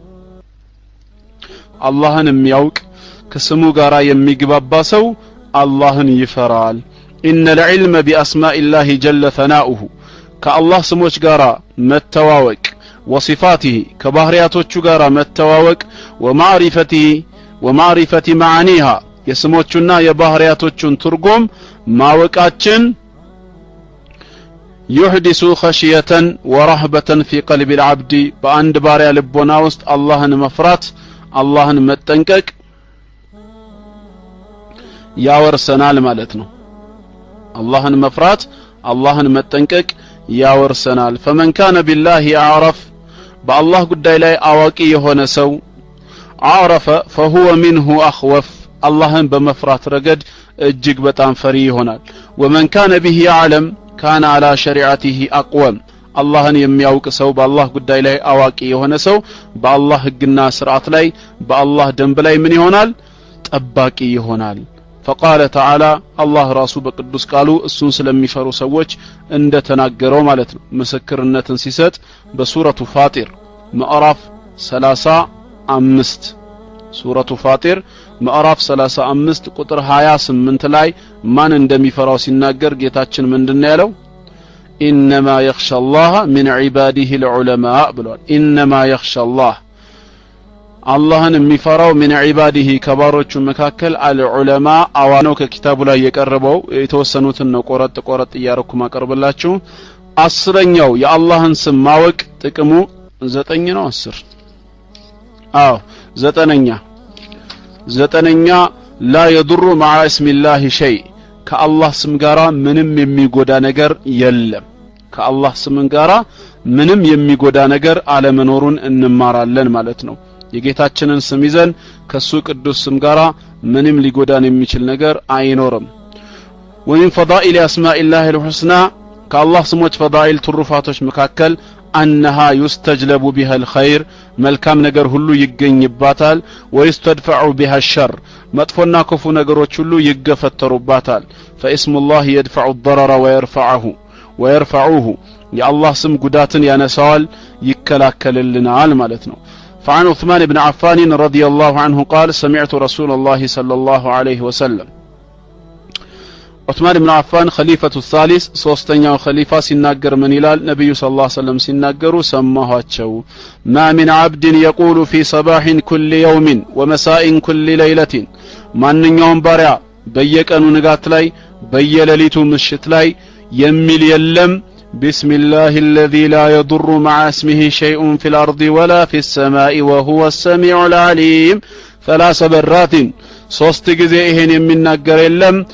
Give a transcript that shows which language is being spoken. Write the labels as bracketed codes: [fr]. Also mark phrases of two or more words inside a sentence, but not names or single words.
[am] አላህን የሚያውቅ ከስሙ ጋራ የሚግባባ ሰው አላህን ይፈራል [ar] ان العلم باسماء الله جل ثناؤه [am] ከአላህ ስሞች ጋራ መተዋወቅ وصفاته ከባህሪያቶቹ ጋራ መተዋወቅ [ar] ومعرفة معانيها [am] የስሞቹና የባህሪያቶቹን ትርጉም ማወቃችን [ar] يحدث خشية ورهبة في قلب العبد [am] በአንድ ባሪያ ልቦና ውስጥ አላህን መፍራት አላህን መጠንቀቅ ያወርሰናል ማለት ነው አላህን መፍራት አላህን መጠንቀቅ ያወርሰናል [ar] فمن كان بالله اعرف بالله [am] ጉዳይ ላይ አዋቂ የሆነ ሰው [ar] عرف فهو منه اخوف [am] اللهን በመፍራት ረገድ እጅግ በጣም ፈሪ ይሆናል [ar] ومن كان به يعلم كان على شريعته اقوم [am] اللهን የሚያውቅ ሰው በአላህ ጉዳይ ላይ አዋቂ የሆነ ሰው በአላህ ህግና ስርዓት ላይ በአላህ ደንብ ላይ ምን ይሆናል ጠባቂ ይሆናል [ar] فقال تعالى [am] الله ራሱ በቅዱስ ቃሉ እሱን ስለሚፈሩ ሰዎች እንደተናገረው ማለት ነው ምስክርነትን ሲሰጥ በሱረቱ ፋጢር ምዕራፍ 35 ሱረቱ ፋጢር ምዕራፍ 35 ቁጥር 28 ላይ ማን እንደሚፈራው ሲናገር ጌታችን ምንድነው ያለው [ar] انما يخشى الله من عباده العلماء [am] ብሏል [ar] انما يخشى الله [am] አላህን የሚፈራው [ar] من عباده [am] ከባሮቹ መካከል አልዑለማ አዋነው ከኪታቡ ላይ የቀረበው የተወሰኑትን ነው ቆረጥ ያረኩ ማቀርብላችሁ አስረኛው የአላህን ስም ማወቅ ጥቅሙ 9 ነው 10 አዎ ዘጠነኛ [ar] لا يضر مع اسم الله شيء [am] ከአላህ ስም ጋራ ምንም የሚጎዳ ነገር የለም ከአላህ ስም ጋራ ምንም የሚጎዳ ነገር አለመኖሩን እንማራለን ማለት ነው የጌታችንን ስም ይዘን ከሱ ቅዱስ ስም ጋራ ምንም ሊጎዳን የሚችል ነገር አይኖርም [ar] ومن فضائل اسماء الله الحسنى [am] ከአላህ ስሞች ፈዳኢል ትሩፋቶች መካከል [ar] انها يستجلب بها الخير [am] መልካም ነገር ሁሉ ይገኝባታል [ar] ويستدفع بها الشر [am] መጥፎና ክፉ ነገሮች ሁሉ ይገፈተሩባታል [ar] فاسم الله يدفع الضرر ويرفعه يا الله [am] ስም ጉዳትን ያነሳዋል ይከላከልልናል ማለት ነው [ar] فعن عثمان بن عفان رضي الله عنه قال سمعت رسول الله صلى الله عليه وسلم [am] عثمان بن عفان [ar] خليفة الثالث [am] ሶስተኛው خليفة ሲናገር ምን ይላል ነብዩ [ar] صلى الله عليه وسلم [am] ሲናገሩ [ar] ሰማኋቸው ما من عبد يقول في صباح كل يوم ومساء كل ليلة [am] ማንኛውም ባሪያ በየቀኑ ንጋት ላይ በየሌሊቱ ምሽት ላይ የሚል የለም [ar] بسم الله الذي لا يضر مع اسمه شيء في الأرض ولا في السماء وهو السميع العليم ثلاث برات [am] ሶስት ጊዜ ይሄን የሚናገር የለም